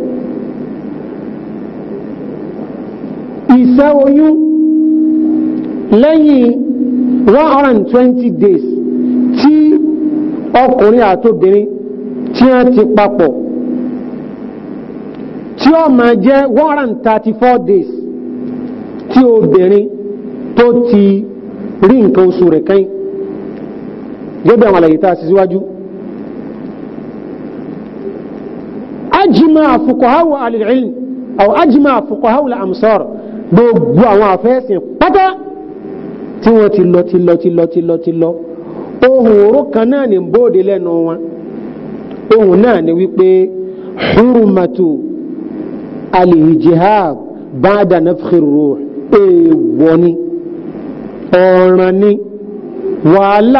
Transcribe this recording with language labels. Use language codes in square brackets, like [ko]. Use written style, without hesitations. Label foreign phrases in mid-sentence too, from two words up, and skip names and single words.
[yo] ìṣẹ́ oyún lẹ́yìn 120 days tí ọkùnrin àtobìnrin tí wọ́n ti papọ̀ tí ó máa jẹ́ 134 days tí obìnrin tó ti rí nǹkan oṣù rẹ̀ kẹ́yìn gẹ́gẹ́ àwọn àlàyé tá a sì síwájú [ar] أجمع فقهاء العلم أو أجمع فقهاء الأمصار [yo] gbogbo àwọn àfẹ́sìn pátá tí wọ́n ti lọ ohun oró kan náà ní bóòdé lẹ́nu wọn ohun náà ni wípé [ar] حرمة الإجهاض بعد نفخ الروح [yo] èèwọ̀ ni ọ̀ràn ni wàhálà